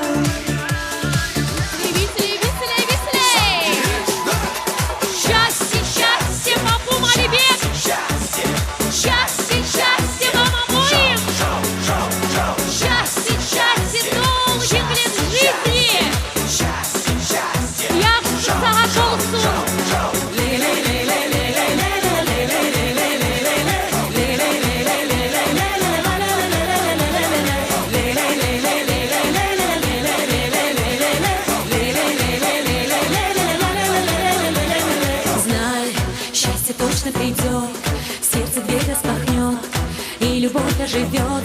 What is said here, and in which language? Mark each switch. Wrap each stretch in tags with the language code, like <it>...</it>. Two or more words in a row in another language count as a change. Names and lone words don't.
<ru>Веселей, веселей, веселей! Счастье, счастье, Папум Алибек! Счастье, счастье вам обоим! Счастье, счастье, долгих лет жизни!</ru> <az>Yaxşı saat olsun!</az> <ru>Знай, счастье точно придет, сердце дверь распахнет, и любовь оживет.</ru>